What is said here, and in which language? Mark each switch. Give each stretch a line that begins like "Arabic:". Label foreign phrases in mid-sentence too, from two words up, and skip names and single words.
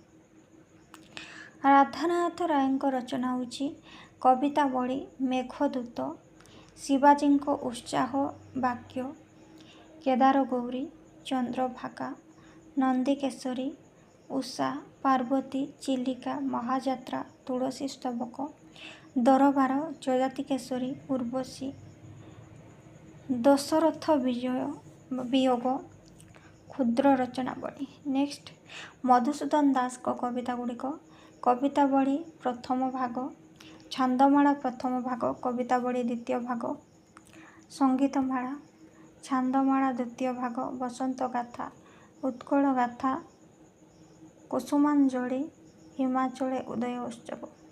Odia: राधानाथ राय ରଚନା ହେଉଛି कवितावली, मेघदूत, शिवाजी उत्साह वाक्य, केदार गौरी, चंद्रभागा, नंदीकेशरी, उषा, ପାର୍ବତୀ, ଚିଲିକା, ମହାଯାତ୍ରା, ତୁଳସୀ ସ୍ତବକ, ଦରବାର, ଯଯାତି କେଶରୀ, ଉର୍ବଶୀ, ଦଶରଥ ବିୟୋଗ, କ୍ଷୁଦ୍ର ରଚନାବଳୀ। ନେକ୍ସଟ ମଧୁସୂଦନ ଦାସଙ୍କ କବିତା ଗୁଡ଼ିକ କବିତାବଳୀ ପ୍ରଥମ ଭାଗ, ଛାନ୍ଦମାଳା ପ୍ରଥମ ଭାଗ, କବିତାବଳୀ ଦ୍ୱିତୀୟ ଭାଗ, ସଙ୍ଗୀତମାଳା, ଛାନ୍ଦମାଳା ଦ୍ୱିତୀୟ ଭାଗ, ବସନ୍ତ ଗାଥା, ଉତ୍କଳ ଗାଥା, କୁସୁମାଞ୍ଜଳି, ହିମାଚଳେ ଉଦୟ ଉତ୍ସବ।